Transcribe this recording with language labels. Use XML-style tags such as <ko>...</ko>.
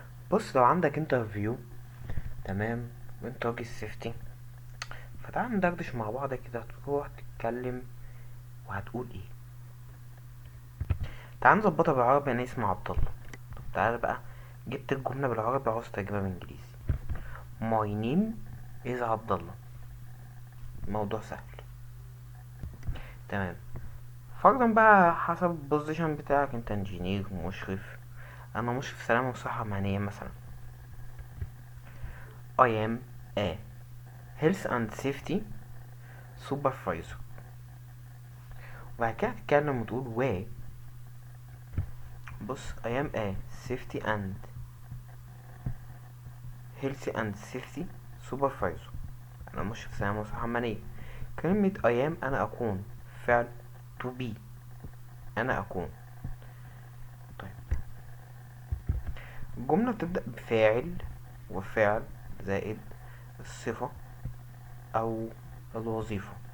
<ar>بص، لو عندك انترفيو، تمام، وانت راجل سيفتي، فتعال ندردش مع بعض كده. هتروح تتكلم وهتقول ايه؟ تعال نظبطها بالعربي. انا اسمي عبد الله. طب تعال بقى، جبت الجملة بالعربي، عاوز ترجمها بالانجليزي.</ar> <en>My name is Abdullah.</en> <ar>الموضوع سهل. تمام. فرضا بقى حسب البوزيشن بتاعك، انت انجينير، مشرف. انا مشرف سلامة وصحة مهنية مثلا.</ar> <en>I am a health and safety supervisor.</en> <ar>وبعد كده تتكلم وتقول بص،</ar> <en>I am a safety and safety supervisor.</en> <ar>أنا مشرف سلامة وصحة عملية. كلمة</ar> <en>I am</en> <ar>أنا أكون، فعل</ar> <en>to be،</en> <ar>أنا أكون. طيب، الجملة بتبدأ بفاعل، وفعل زائد الصفة أو الوظيفة.</ar>